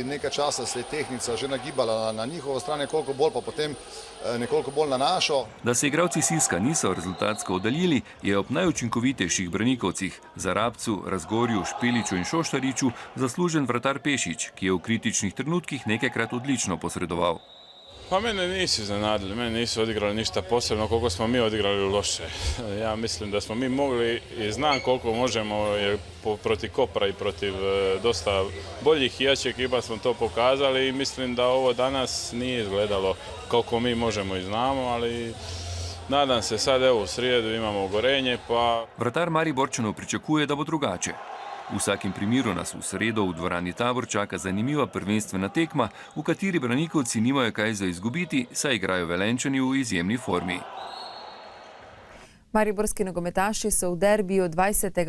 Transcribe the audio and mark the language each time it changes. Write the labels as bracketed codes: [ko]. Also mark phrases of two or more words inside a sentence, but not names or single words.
[sl] Nekaj časa se je tehnica že nagibala na njihovo stran, nekoliko bolj pa potem nekoliko bolj na našo. Da se igralci Siska niso rezultatsko oddaljili, je ob najučinkovitejših Branikovcih, Zarabcu, Razgorju, Špeliču in Šoštariču, zaslužen vratar Pešić, ki je v kritičnih trenutkih nekajkrat odlično posredoval. [hr] Pa mene nisu iznenadili, mene nisu odigrali ništa posebno koliko smo mi odigrali loše. Ja mislim da smo mi mogli i znam koliko možemo, jer protiv Kopra i protiv dosta boljih i jačih ekipa smo to pokazali i mislim da ovo danas nije izgledalo koliko mi možemo i znamo, ali nadam se sad evo u srijedu imamo gorenje pa... [sl] Vratar Mariborčanov pričakuje, da bo drugače. V vsakem primeru nas v sredo v dvorani Tabor čaka zanimiva prvenstvena tekma, v kateri Branikovci nimajo kaj za izgubiti, saj igrajo Velenjčani v izjemni formi. Mariborski nogometaši so v derbiju 20.